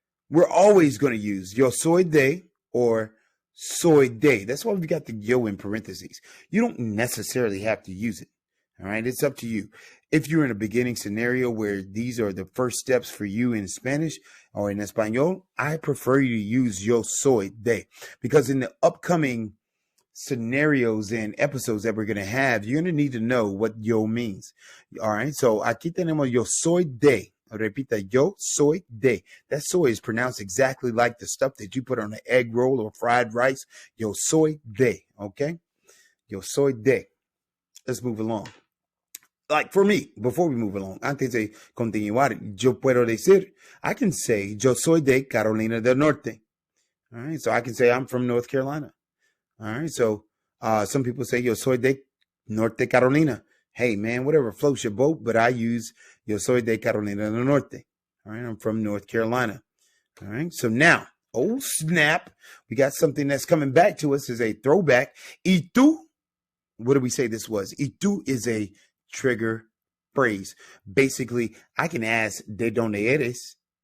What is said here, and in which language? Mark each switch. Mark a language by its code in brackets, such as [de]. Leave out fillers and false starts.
[en] We're always going to use [es] yo soy de [en] or [es] soy de. [en] That's why we've got the yo in parentheses. You don't necessarily have to use it. All right, it's up to you. If you're in a beginning scenario where these are the first steps for you in Spanish or in Español, I prefer you to use yo soy de, because in the upcoming scenarios and episodes that we're going to have, you're going to need to know what yo means. All right, so [es] aquí tenemos yo soy de. Repita, yo soy de. [en] That soy is pronounced exactly like the stuff that you put on an egg roll or fried rice. [es] Yo soy de, okay? Yo soy de. [en] Let's move along. Like for me, before we move along, [es] antes de continuar, yo puedo decir, [en] I can say, [es] yo soy de [en] Carolina del Norte. All right, so I can say I'm from North Carolina. All right, so some people say, [es] yo soy de Norte Carolina. [en] Hey, man, whatever floats your boat, but I use [es] yo soy de Carolina del Norte. [en] All right, I'm from North Carolina. All right, so now, oh snap, we got something that's coming back to us as a throwback. Y tú, what did we say this was? Y tú is a trigger phrase. Basically, I can ask, [es] ¿de dónde eres?